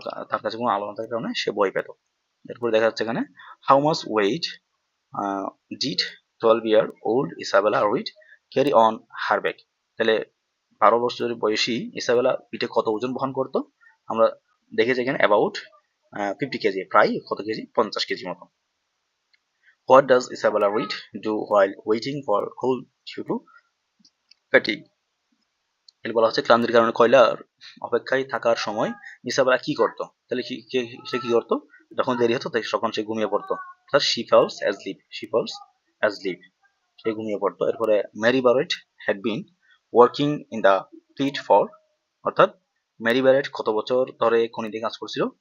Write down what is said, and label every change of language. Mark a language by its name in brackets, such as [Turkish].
[Bangla] তার কাছে কোনো আলো না থাকার কারণে সে ভয় পেত। এরপর দেখা যাচ্ছে এখানে [English] how much weight did 12-year-old Isabella Reid carry on her back, [Bangla] তাহলে 12 বছর বয়সী ইসাবেলা পিঠে কত ওজন বহন করতো? আমরা দেখেছি এখানে অ্যাবাউট 50 কেজি, প্রায় কত কেজি? 50 কেজি মতো। [English] What does Isabella Reed do while waiting for coal due to fatigue? [Bangla] এর বলা হচ্ছে ক্লান্তির কারণে কয়লার অপেক্ষায় থাকার সময় ইসাবেলা কি করতো? তাহলে সে কি করতো? যখন দেরি হতো তখন সে ঘুমিয়ে পড়তো, অর্থাৎ [English] she falls asleep, [Bangla] সে ঘুমিয়ে পড়তো। এরপরে Mary বারেট [English] had been working in the pit for, [Bangla] অর্থাৎ মেরি বারেট কত বছর ধরে খনিতে কাজ করছিল?